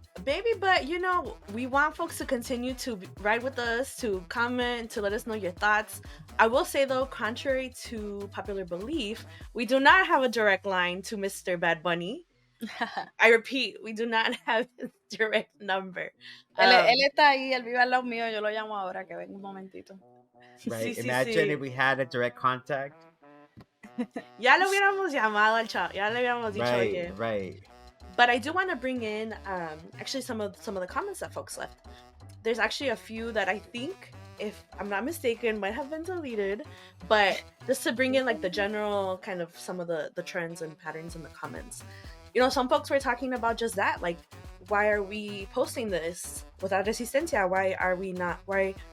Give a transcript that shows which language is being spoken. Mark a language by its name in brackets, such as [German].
[English] Baby, but you know, we want folks to continue to ride with us, to comment, to let us know your thoughts. I will say though, contrary to popular belief, we do not have a direct line to Mr. Bad Bunny. I repeat, we do not have his direct number. [Spanish] Él está ahí, él vive al lado mío, yo lo llamo ahora que venga un momentito. [English] Right? Imagine if we had a direct contact. [Spanish] Ya lo hubiéramos llamado al chavo, ya le hubiéramos dicho, oye. [English] Right. But I do want to bring in actually some of the comments that folks left. There's actually a few that I think, if I'm not mistaken, might have been deleted. But just to bring in like the general kind of some of the trends and patterns in the comments. You know, some folks were talking about just that, like, why are we posting this without [Spanish] Resistencia?